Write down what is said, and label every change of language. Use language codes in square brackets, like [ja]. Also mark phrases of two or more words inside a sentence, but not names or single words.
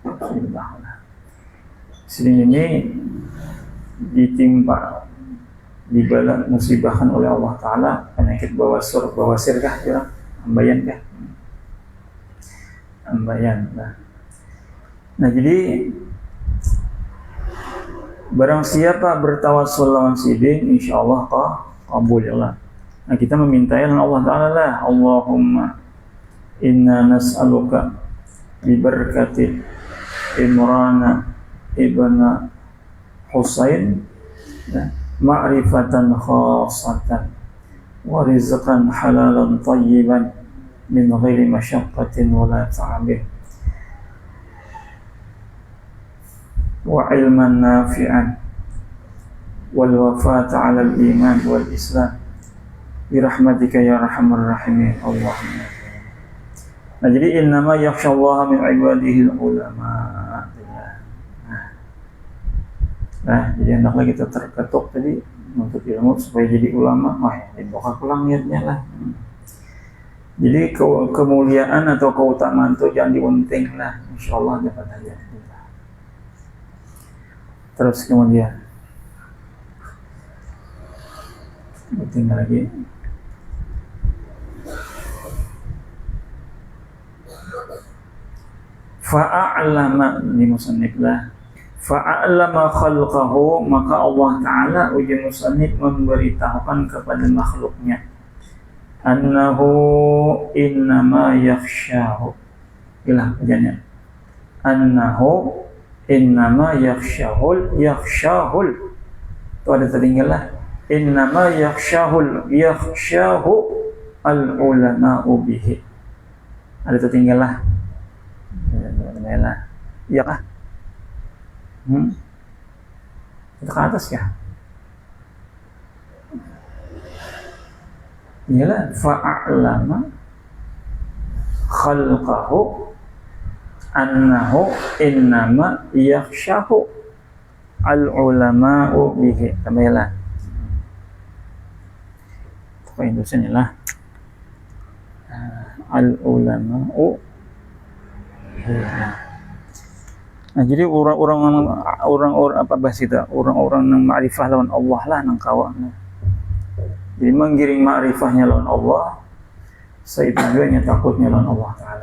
[bjn] Sini ini ditimpa, dibala musibahkan oleh Allah Ta'ala penyakit bawasir kah ya? Ambayan kah? Ambayan lah. Nah, jadi barang siapa bertawassul lawan sidin, insyaallah kabul [ar] يا الله. [bjn] Nah, kita meminta Allah Ta'ala lah, [ar] اللهم إنا نسألك ببركة عمران بن حصين معرفة خاصة ورزقا حلالا طيبا من غير مشقة ولا تعب وعلما نافعا والوفاة على الإيمان والإسلام برحمتك يا أرحم الراحمين اللهم. Nah, jadi إنما يخشى الله من عباده العلماء. [bjn] Nah, jadi hendaklah kita terketuk tadi untuk ilmu supaya jadi ulama. Dibuka pulang niatnya lah. Jadi kemuliaan atau keutamaan itu jangan diunting lah. Insyaallah dapat aja. Terus kemudian tinggal lagi. Fa'a'lama ini musannif lah. [ar] فأعلم خلقه, [bjn] maka Allah Ta'ala uji musannif memberitahukan kepada makhluknya [ar] أنه إنما يخشاه. [bjn] Inilah bacaannya. [ar] أنه إنما يخشاه. [bjn] Itu ada tertinggal lah. [ar] إنما يخشاه العلماء به. [bjn] Ada tertinggal lah. Iya kah? Itu ke atas ya? [ar] Iyalah, فأعلم خلقه أنه إنما يخشاه العلماء به. [bjn] Kembalilah. Pokoknya Indonesianya lah. Al-ulama'u. Nah, jadi orang-orang apa bahasa itu? Orang-orang yang ma'rifah lawan Allah lah nang kawan. Jadi menggiring ma'rifahnya lawan Allah, seitujuannya takutnya lawan Allah Ta'ala.